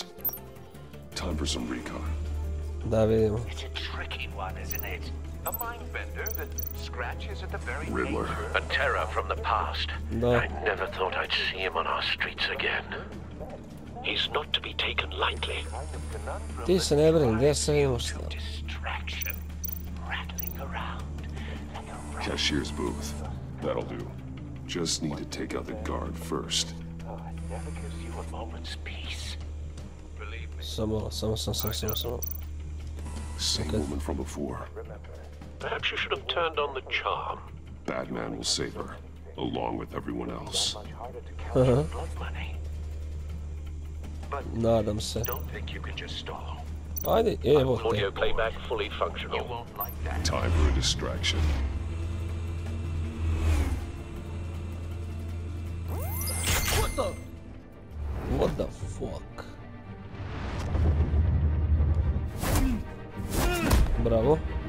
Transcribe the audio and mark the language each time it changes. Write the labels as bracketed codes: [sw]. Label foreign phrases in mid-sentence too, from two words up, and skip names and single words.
[en] Time for some recon. It's a tricky one, isn't it? A mind bender that scratches at the very Riddler. nature. A terror from the past. I never thought I'd see him on our streets again. He's not to be taken lightly. [bs] Ti se ne brini, gdje se imamo šta? [en] Distraction. Rattling around like a Cashier's booth. That'll do. Just need to take out the guard first. It never gives you a moment's peace. Believe me. Samo. Same woman from before. Perhaps you should have turned on the charm. Batman will save her, along with everyone else. Blood money. [bs] Nadam se. [en] Don't think you can just stall. [bs] Ajde, evo te. [en] Audio playback fully You functional. won't like that. Time for a distraction. What the fuck? Bravo.